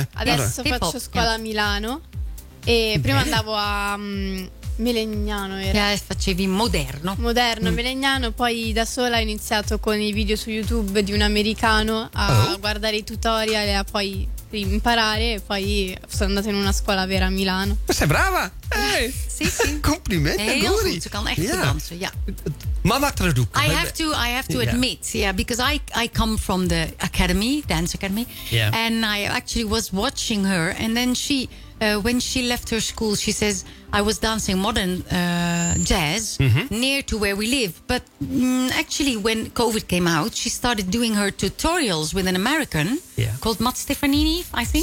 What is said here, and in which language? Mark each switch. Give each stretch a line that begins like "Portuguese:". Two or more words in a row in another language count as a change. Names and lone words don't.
Italian: Adesso faccio scuola a Milano e prima andavo a Melegnano. Facevi moderno, Melegnano, poi da sola ho iniziato con i video su YouTube di un americano a guardare i tutorial e a poi imparare e poi sono andata in una scuola vera a Milano. Sei brava? Sì. Complimenti.
Dutch: Heel goed, ze kan echt goed dansen. Ja.
Italian: Mama traduco.
English: I have to admit, because I come from the dance academy, and I actually was watching her, and then she, when she left her school, she says, I was dancing modern jazz near to where we live. But actually, when COVID came out, she started doing her tutorials with an American called Matt Stefanini, I think.